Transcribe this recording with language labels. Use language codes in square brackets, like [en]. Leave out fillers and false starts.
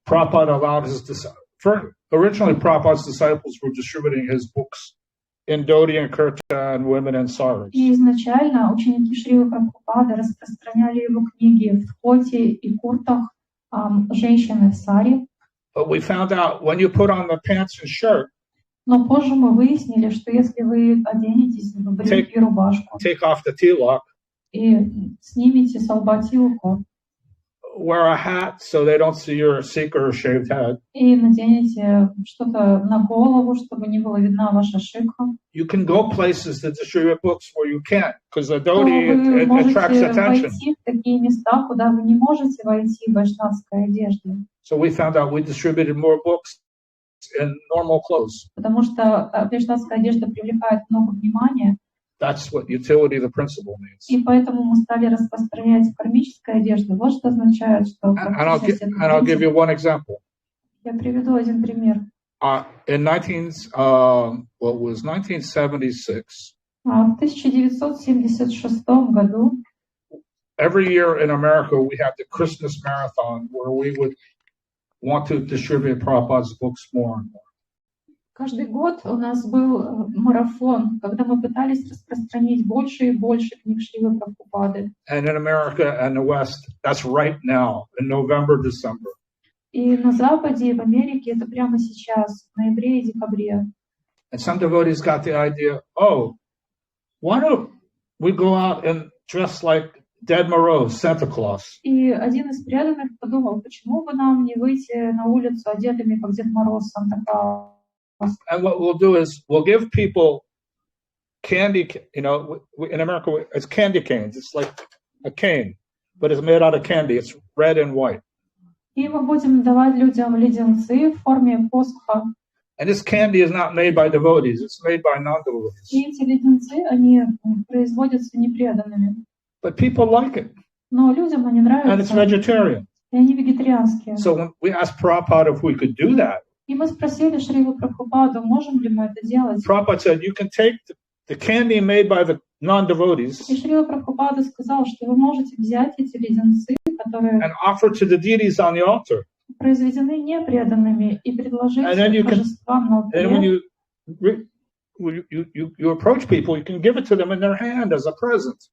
[en] Prabhupada allowed his disciples. Originally, Prabhupada's disciples were distributing his books in Dhoti and Kurta and women and saris. [ru] И изначально ученики Шрилы Прабхупады распространяли его книги в дхоти и куртах, женщины в сари. [en] But we found out when you put on the pants and shirt, [ru] Но позже мы выяснили, что если вы оденетесь в брюки и рубашку [en] take off the tilak, [ru] и снимете с лба тилку, [en] wear a hat so they don't see your seeker or shaved head, [ru] и наденете что-то на голову, чтобы не было видна ваша шикха, [en] you can go places to distribute books where you can't, because the [ru] то [en] Dhoti it attracts [ru] можете [en] attention. [ru] войти в такие места, куда вы не можете войти в вайшнавской одежде. [en] So we found out we distributed more books in normal clothes. [ru] Потому что вайшнавская одежда привлекает много внимания. [en] That's what utility the principle means. [ru] И поэтому мы стали распространять в кармической одежде. Вот что означает, что... [en] And I'll give you one example. [ru] Я приведу один пример. [en] In 1976, [ru] В 1976 году [en] every year in America we had the Christmas Marathon where we would want to distribute Prabhupada's books more and more. [ru] каждый год у нас был марафон, когда мы пытались распространить больше и больше книг Шрилы Прабхупады. [en] And in America and the West, that's right now, in November, December. [ru] И на Западе, и в Америке это прямо сейчас, в ноябре и декабре. [en] And some devotees got the idea, oh, why don't we go out and dress like Ded Moroz, Santa Claus? [ru] И один из преданных подумал, почему бы нам не выйти на улицу одетыми, как Дед Мороз, Санта-Клаус? [en] And what we'll do is we'll give people candy, you know, in America, it's candy canes. It's like a cane, but it's made out of candy. It's red and white. [ru] И мы будем давать людям леденцы в форме посоха. [en] And this candy is not made by devotees. It's made by non-devotees. [ru] И эти леденцы, они производятся непреданными. [en] But people like it. [ru] Но людям они нравятся. [en] And it's vegetarian. [ru] И они вегетарианские. [en] So when we asked Prabhupada if we could do that, [ru] И мы спросили Шрилу Прабхупаду, можем ли мы это делать. [en] Prabhupada said, you can take the candy made by the non-devotees [ru] И Шрила Прабхупада сказал, что вы можете взять эти леденцы, которые [en] and offer to the deities on the altar. [ru] произведены непреданными, и предложить божествам на [en] And when [ru] алтаре. [en] you approach people, you can give it to them in their hand as a present.